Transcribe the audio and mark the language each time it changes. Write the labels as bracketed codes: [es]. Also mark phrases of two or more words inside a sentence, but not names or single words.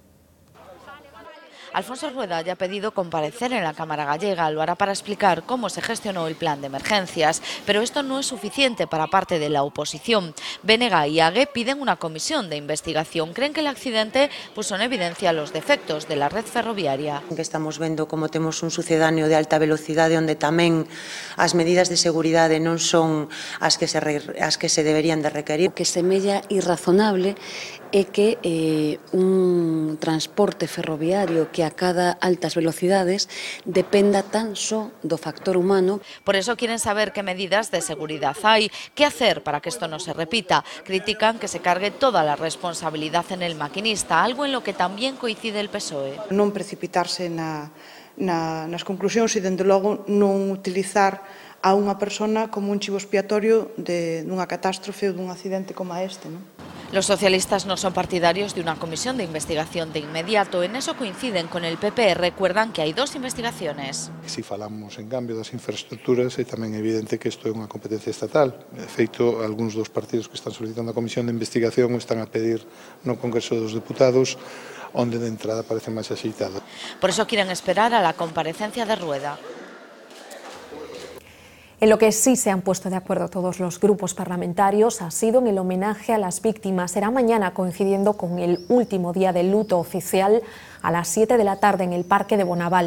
[es] Alfonso Rueda ya ha pedido comparecer en la Cámara gallega, lo hará para explicar cómo se gestionó el plan de emergencias, pero esto no es suficiente para parte de la oposición. BNG y AGE piden una comisión de investigación. Creen que el accidente puso en evidencia los defectos de la red ferroviaria. [gl] Que estamos vendo como temos un sucedáneo de alta velocidade onde tamén as medidas de seguridade non son as que se deberían de requerir. Que semella irrazonable é que un transporte ferroviario que acada altas velocidades dependa tan só do factor humano. [es] Por eso quieren saber qué medidas de seguridad hay, qué hacer para que esto no se repita. Critican que se cargue toda la responsabilidad en el maquinista, algo en lo que también coincide el PSOE. [gl] Non precipitarse nas conclusións e, dende logo, non utilizar a unha persona como un chivo expiatorio dunha catástrofe ou dun accidente como este, non? [es] Los socialistas no son partidarios de una comisión de investigación de inmediato. En eso coinciden con el PP. Recuerdan que hay 2 investigaciones. [gl] Si falamos en cambio das infraestructuras, é tamén evidente que isto é unha competencia estatal. De feito, algúns dos partidos que están solicitando a comisión de investigación están a pedir no Congreso dos Deputados, onde de entrada parece máis axeitado. [es] Por eso quieren esperar a la comparecencia de Rueda. En lo que sí se han puesto de acuerdo todos los grupos parlamentarios ha sido en el homenaje a las víctimas. Será mañana, coincidiendo con el último día de luto oficial, a las 7 de la tarde en el Parque de Bonaval.